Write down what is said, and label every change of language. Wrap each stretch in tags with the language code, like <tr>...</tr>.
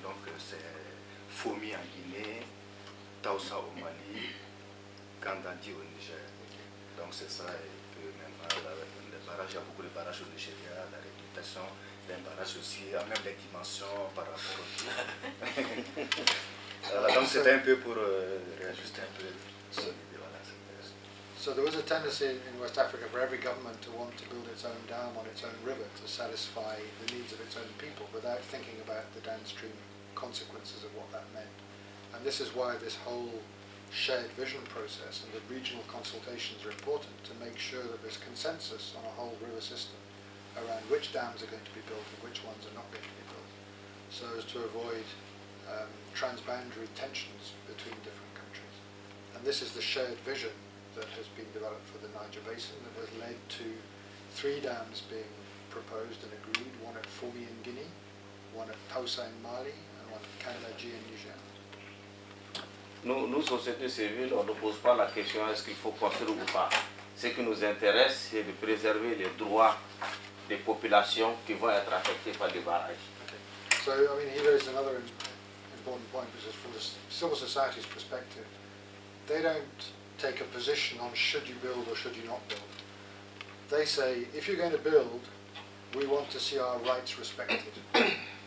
<fr>Donc, c'est Fomi en Guinée, Taoussa au Mali, Kandandi au Niger. Donc c'est ça, et que maintenant, les barrages, il y a beaucoup de barrages au Nigeria, la réputation d'un barrage aussi, a même des dimensions par rapport au tout. Donc c'était un peu pour réajuster un peu cette idée.</fr> <en>So there was a tendency in West Africa for every government to want to build its own dam on its own river to satisfy the needs of its own people without thinking about the downstream consequences of what that meant. And this is why this whole shared vision process and the regional consultations are important, to make sure that there's consensus on a whole river system around which dams are going to be built and which ones are not going to be built, so as to avoid transboundary tensions between different countries. And this is the shared vision that has been developed for the Niger Basin that has led to 3 dams being proposed and agreed, one at Fomi in Guinea, one at Taoussa in Mali, and one at Kandaji in Niger.</en> <fr>Nous, société civile, on ne pose pas la question est-ce qu'il faut construire ou pas. Ce qui nous intéresse, c'est de préserver les droits des populations qui vont être affectées par les barrages.</fr> <en>Okay. So, I mean, here is another important point, because from the civil society's perspective, they don't take a position on should you build or should you not build. They say, if you're going to build, we want to see our rights respected. Okay.</en>